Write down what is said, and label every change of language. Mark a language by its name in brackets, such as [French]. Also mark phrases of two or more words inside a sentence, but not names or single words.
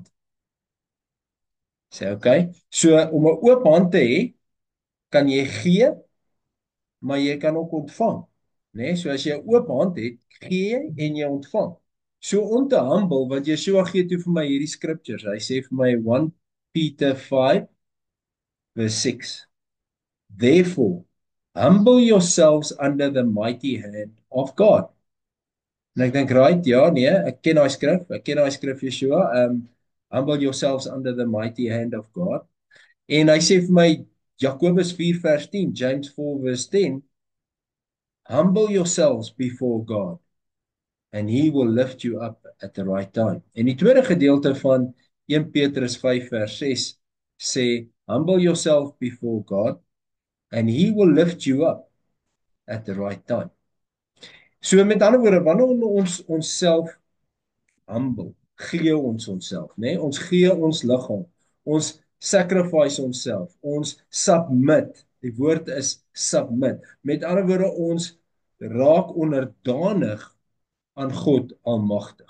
[Afrikaans] Sê, "Okay. So om 'n oop hand te hê, kan jy gee, maar jy kan ook ontvang." Né? So as jy 'n oop hand het, gee jy en jy ontvang. So om te humble, want Yeshua gee toe vir my hierdie scriptures. Hy sê vir my 1 Peter 5 verse 6. [English] Therefore, humble yourselves under the mighty hand of God. [Afrikaans] En ek dink, right, ja, nee, ek ken daai skrif Yeshua. [English] Humble yourselves under the mighty hand of God. [Afrikaans] En hy sê vir my Jakobus 4 vers 10, James 4 verse 10, [English] humble yourselves before God and he will lift you up at the right time. [Afrikaans] En die tweede gedeelte van 1 Petrus 5 vers 6 sê, [English] humble yourself before God and he will lift you up at the right time. [Afrikaans] So met ander woorde, wanneer ons onsself humble, gee ons onsself, né? Nee? Ons gee ons liggaam. Ons sacrifice onsself. Ons submit. Die woord is submit. Met ander woorde, ons raak onderdanig aan God Almagtig.